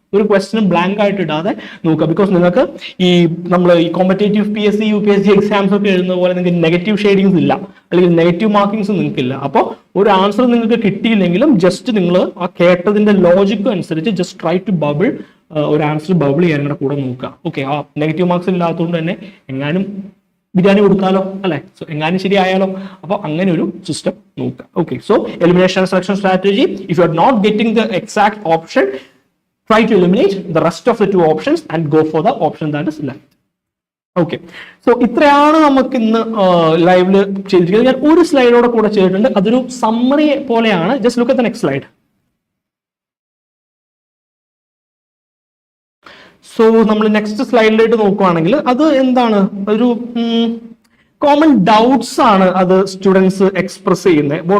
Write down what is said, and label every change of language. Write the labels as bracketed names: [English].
[Malayalam] ഒരു question blank ആയിട്ട് ഇടാതെ നോക്കുക. ബിക്കോസ് നിങ്ങൾക്ക് ഈ നമ്മൾ ഈ കോമ്പറ്റേറ്റീവ് PSC UPSC എക്സാംസ് ഒക്കെ എഴുതുന്ന പോലെ നിങ്ങൾക്ക് നെഗറ്റീവ് ഷെയ്ഡിങ്സ് ഇല്ല, അല്ലെങ്കിൽ നെഗറ്റീവ് മാർക്കിങ്സ് നിങ്ങൾക്കില്ല. അപ്പോൾ ഒരു ആൻസർ നിങ്ങൾക്ക് കിട്ടിയില്ലെങ്കിലും ജസ്റ്റ് നിങ്ങൾ ആ കേട്ടതിന്റെ ലോജിക്ക് അനുസരിച്ച് ജസ്റ്റ് [English] try to bubble [Malayalam] ഒരു ആൻസർ ബബിൾ ചെയ്യാൻ കൂടെ നോക്കുക. ഓക്കെ, ആ നെഗറ്റീവ് മാർക്സ് ഇല്ലാത്തതുകൊണ്ട് തന്നെ എങ്ങാനും ബിരിയാണി കൊടുക്കാലോ അല്ലെ, സോ എങ്ങാനും ശരിയായാലോ. അപ്പോൾ അങ്ങനെ ഒരു സിസ്റ്റം നോക്കുക. [English] Okay, so elimination selection strategy, if you are not getting the exact option, try to eliminate the rest of the two options and go for the option that is left. [Malayalam] Okay, so ഇത്രയാണ് നമുക്ക് ഇന്ന് ലൈവില് ചെയ്തിരിക്കുന്നത്. ഞാൻ ഒരു സ്ലൈഡോടെ കൂടെ ചെയ്തിട്ടുണ്ട്, അതൊരു summary പോലെയാണ്. [English] Just look at the next slide. [Malayalam] So നമ്മൾ നെക്സ്റ്റ് സ്ലൈഡിലേക്ക് നോക്കുവാണെങ്കിൽ അത് എന്താണ്, ഒരു കോമൺ ഡൗട്ട്സ് ആണ് അത് സ്റ്റുഡൻസ് എക്സ്പ്രസ് ചെയ്യുന്നത്.